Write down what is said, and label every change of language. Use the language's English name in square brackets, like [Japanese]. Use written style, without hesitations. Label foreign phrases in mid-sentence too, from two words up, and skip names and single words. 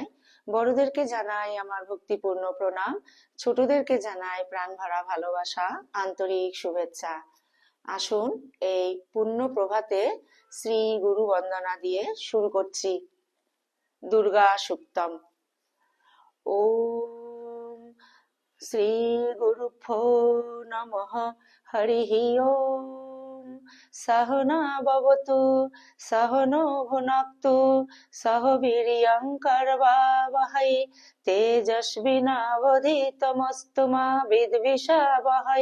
[Bangla] বড়দেরকে জানাই আমার ভক্তিপূর্ণ প্রণাম, ছোটদেরকে জানাই প্রাণ ভরা ভালোবাসা, আন্তরিক শুভেচ্ছা। আসুন এই পূর্ণ প্রভাতে শ্রী গুরু বন্দনা দিয়ে শুরু করছি। [Sanskrit] দুর্গা সুক্তম। ওম শ্রী গুরুভ্যো নমঃ। হরিঃ ওম। সহনা ভবতু সহনো ভুনক্তু সহ বীর্যং কর্বাবহৈ তেজস্বিনাবধীতমস্তু মা বিদ্বিষাবহৈ।